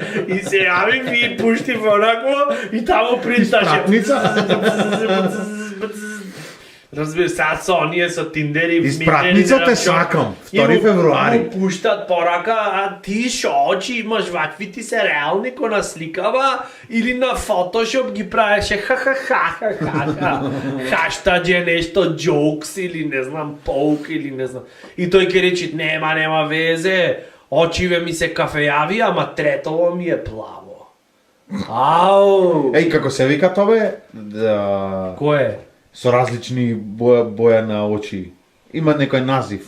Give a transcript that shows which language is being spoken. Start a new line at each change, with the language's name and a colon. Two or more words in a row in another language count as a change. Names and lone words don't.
Macedonian: И се јавив и пуштив онакво и таму принташе. Разбираш, сега со оние со Тиндери, Испратница те сакам, 2 февруари. Му пуштат порака, а ти шо очи имаш вакви, ти се реални ко на сликава или на фотошоп ги правеше ха-ха-ха-ха-ха-ха. Хаштадже нешто джокс или не знам, поук или не знам. И тој ќе речи, нема везе, очиве ми се кафејави, ама третово ми е плаво. Ау! Еј, како се вика тоа да... Кој е? Со различни боја на очи. Има некој назив.